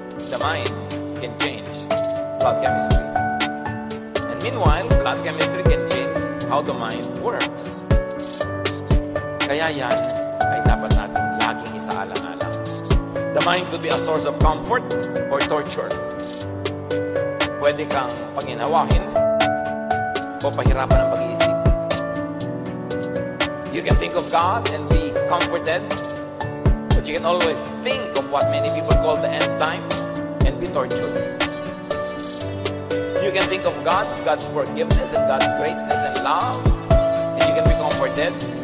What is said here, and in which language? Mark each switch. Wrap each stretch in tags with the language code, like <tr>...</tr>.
<en>The mind can change blood chemistry. And meanwhile, blood chemistry can change how the mind works.</en> <tl>Kaya yan ay dapat natin laging isaalang-alang.</tl> <en>The mind could be a source of comfort or torture.</en> <tl>Pwede kang panginawahin o pahirapan ng pag-iisip.</tl> <en>You can think of God and be comforted, but you can always think of what many people call the end times and be tortured. You can think of God's forgiveness and God's greatness and love, and you can be comforted.</en>